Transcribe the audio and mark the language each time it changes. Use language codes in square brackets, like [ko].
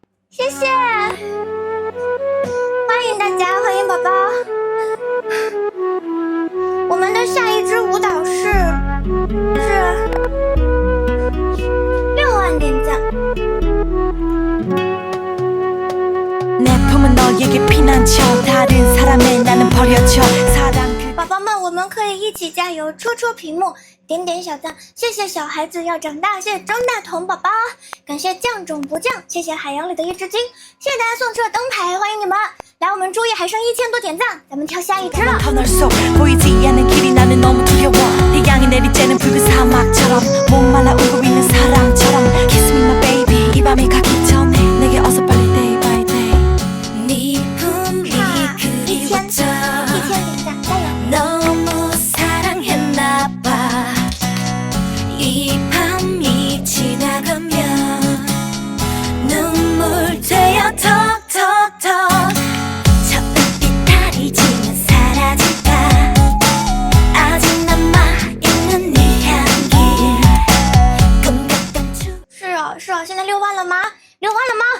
[zh] 谢谢，欢迎大家，欢迎宝宝。我们的下一支舞蹈是6万点赞。 [ko] 내 품은 너에게 피난처 다른 사람의 나는 버려져 사랑 그 [zh] 宝宝们，我们可以一起加油，戳戳屏幕，点点小赞。谢谢小孩子要长大，谢谢张大同宝宝，感谢降种不降，谢谢海洋里的一只鲸，谢谢大家送出的灯牌，欢迎你们！来，我们注意还剩1000多点赞，咱们跳下一支了。 [ko] 터널 속 보이지 않는 길이 나는 너무 두려워 태양이 내리쬐는 붉은 사막처럼 목말라 울고 있는 사람처럼 [en] Kiss me my baby [ko] 이 밤이 가기 전에 내게 어서 빨리 [en] day by day [ko] 네 품이 1000 그리웠죠 [zh] 点赞，加油！ [ko] 너무 사랑했나봐 이 밤이 지나가면 눈물 되어 톡톡톡 저 빛 달이 지면 사라질까 아직 남아있는 네 향기 꿈같던 추 [zh] 是啊，是啊，现在6万了吗？6万了吗？